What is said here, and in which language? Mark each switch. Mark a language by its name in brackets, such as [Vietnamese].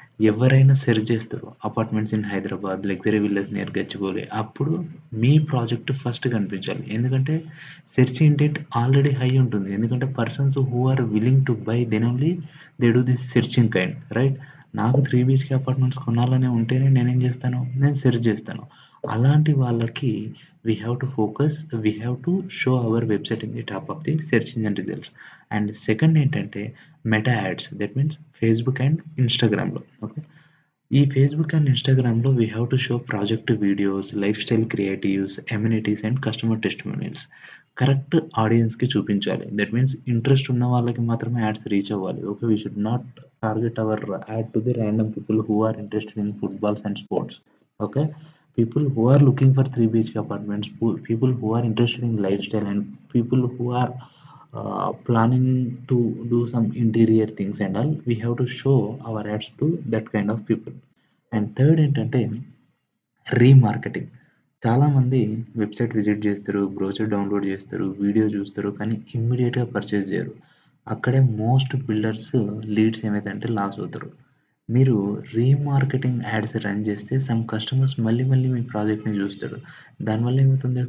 [Telugu] ఎవరైనా సెర్చ్ చేస్తారు [English] Apartments in Hyderabad, luxury villas near Gachibowli. [Telugu] అప్పుడు మీ ప్రాజెక్ట్ ఫస్ట్ కనిపించాలి. ఎందుకంటే సెర్చ్ ఇంటెంట్ ఆల్రెడీ హై ఉంటుంది. [English] ఎందుకంటే persons who are willing to buy then only they do this searching kind, right? [Telugu] నాకు 3 BHK apartments కొనాలని ఉంటేనే నేనేం చేస్తాను? నేను సెర్చ్ చేస్తాను. అలాంటి వాళ్ళకి [English] we have to focus, we have to show our website in the top of the search engine results. [Telugu] And second ఏంటంటే meta ads, [English] that means [Telugu] Facebook and ఇన్‌స్టాగ్రామ్‌లో. ఓకే. ఈ ఫేస్‌బుక్ అండ్ ఇన్‌స్టాగ్రామ్‌లో [English] we have to show project videos, [Telugu] life style creatives, amenities and customer testimonials. Correct ఆడియన్స్‌కి చూపించాలి. [English] that means [Telugu] interest ఉన్న వాళ్ళకి మాత్రమే ads reach అవ్వాలి. Okay. [English] We should not target our ad to the random people who are interested in footballs and sports. Okay. People who are looking for 3 BHK apartments, people who are interested in lifestyle, and people who are planning to do some interior things and all, we have to show our ads to that kind of people. And third [Telugu] ఏంటంటే remarketing. చాలామంది website visit చేస్తారు, brochure download చేస్తారు, video చూస్తారు, కానీ ఇమ్మీడియేట్‌గా purchase చేయరు. అక్కడే most builders leads ఏమైతాయంటే loss అవుతారు. మీరు రీమార్కెటింగ్ యాడ్స్ రన్ చేస్తే సమ్ కస్టమర్స్ మళ్ళీ మళ్ళీ మీ ప్రాజెక్ట్‌ని చూస్తాడు. దానివల్ల ఏమవుతుంది?